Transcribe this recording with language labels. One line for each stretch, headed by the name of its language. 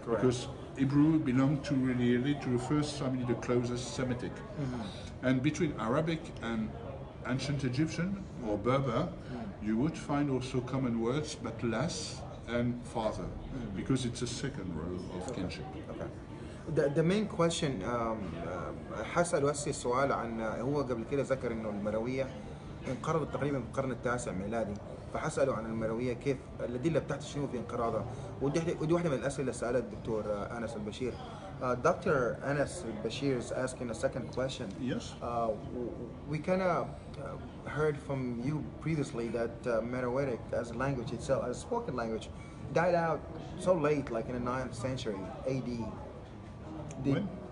English: Because Hebrew belonged to really to the first family, the closest Semitic. And between Arabic and ancient Egyptian or Berber, you would find also common words, but less, and father, because it's a second row of kinship. Okay. The main question
Arabic: حسأل وسي السؤال عن هو قبل كده ذكر انه المرويه انقرضت تقريبا في القرن التاسع ميلادي، فحسأله عن المرويه كيف الادله بتاعت شنو في انقراضها، ودي واحده من الاسئله اللي سالها الدكتور انس البشير.
English: Dr. Anas Bashir is asking a second question. Yes. We kind of heard from you previously that Meroitic as a language itself, as a spoken language, died out so late, like in the 9th century AD. When?